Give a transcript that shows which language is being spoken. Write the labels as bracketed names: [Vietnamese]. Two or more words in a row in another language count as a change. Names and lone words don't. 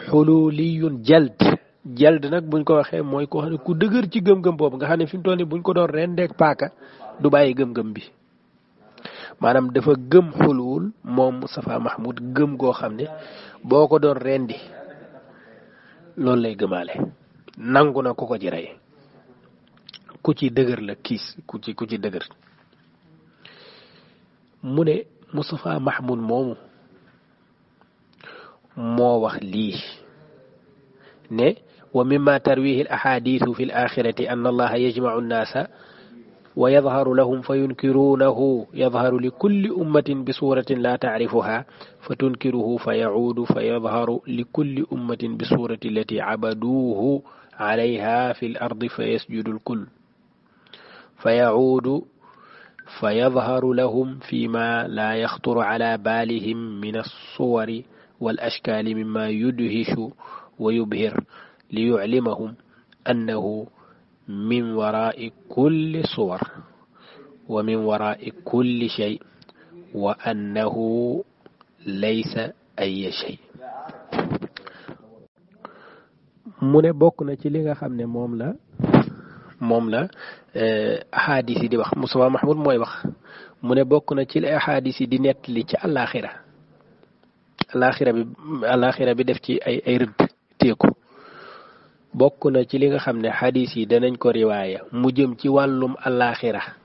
[Wolof] xululiyun jald nag buñ ko waxee mooy koo xam ne ku dëgër ci gëm-gëm boobu nga xam ne fi mu toll nii buñ ko doon rendeek paaka du bàyyi gëm-gëm bi maanaam dafa gëm xulul moom Moustapha Mahmoud gëm goo xam ne boo ko doon rendi loolu lay gëmaale nangu na ko ci rey ku ci dëgër la ku ci dëgër mu ne Moustapha Mahmoud moomu moo wax lii ne [Arabic] ومما ترويه الأحاديث في الآخرة أن الله يجمع الناس ويظهر لهم فينكرونه يظهر لكل أمة بصورة لا تعرفها فتنكره فيعود فيظهر لكل أمة بصورة التي عبدوه عليها في الأرض فيسجد الكل فيعود فيظهر لهم فيما لا يخطر على بالهم من الصور والأشكال مما يدهش ويبهر ليعلمهم أنه من وراء كل صور ومن وراء كل شيء وأنه ليس أي شيء [Wolof] mu ne bokk na ci li nga xam ne moom la ahadis yi di wax Moustapha Mahmoud mooy wax mu ne bokk na ci li ahadis yi di nettali ci àllaaxira bi def ci ay rëdd teeku bokk na ci li nga xam ne xadis yi danañ ko riwaaya mu jëm ci wàllum alaaxira